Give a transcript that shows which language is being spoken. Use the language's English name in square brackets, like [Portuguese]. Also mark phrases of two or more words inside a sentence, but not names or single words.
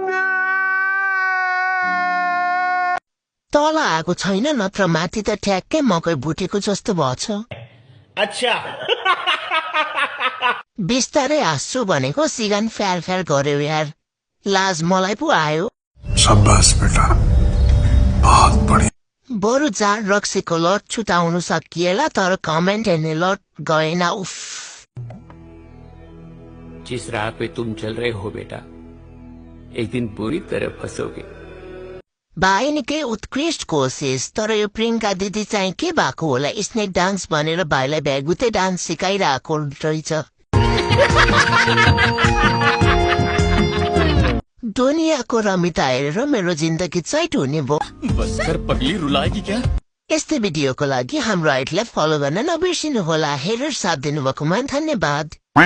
[Nepali] तल आएको छैन नत्र माथि त ठ्याक्कै मकै भुटेको जस्तो भएछ। अच्छा बिस्तारै हाँस्छु भनेको सिगान फ्यार फ्यार गर्यो यार। लाज मलाई पो आयो। [Hindi] शाबाश बेटा, बहुत बढिया। [Nepali] बरु जाड रक्सीको लट छुटाउनु सकिएला तर कमेन्ट हेर्ने लट गएन। उफ। [Hindi] जिस राह पे तुम चल रहे हो बेटा, एक दिन बुरी तरह फंसोगे। [Nepali] भाइ निकै उत्कृष्ट कोसिस, तर यो प्रियङ्का दिदी चाहिँ के भएको होला। [English] snake dance [Nepali] भनेर भाइलाई भ्यागुते डान्स सिकाइरहेको रहेछ। दुनियाँको रमिता हेरेर मेरो जिन्दगी चैट हुने भयो। [Hindi] बस कर पगली, रुलाएगी क्या? [Nepali] यस्तै भिडियोको लागि हाम्रो आइटलाई फलो गर्न नबिर्सिनु होला। हेरेर साथ दिनुभएकोमा धन्यवाद।